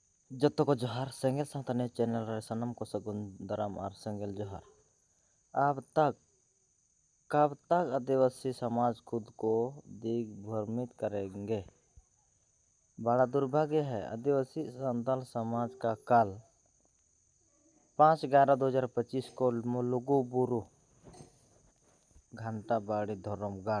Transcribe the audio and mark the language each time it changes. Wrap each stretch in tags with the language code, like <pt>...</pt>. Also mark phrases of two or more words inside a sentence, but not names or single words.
<sat>ᱡᱚᱛᱚ ᱠᱚ ᱡᱚᱦᱟᱨ ᱥᱮᱸᱜᱮᱞ ᱥᱟᱶᱛᱟ ᱱᱤᱭᱩᱡᱽ ᱪᱮᱱᱮᱞ ᱨᱮ ᱥᱟᱱᱟᱢ को सगुन दाराम और सेंगेल जोहार।</sat> <hi>अब तक कब तक आदिवासी समाज खुद को दिग्भ्रमित करेंगे। बड़ा दुर्भाग्य है आदिवासी संताल समाज का काल 5/11/2025 को लुगुबुरु घंटाबाड़ी धर्मगढ़</hi>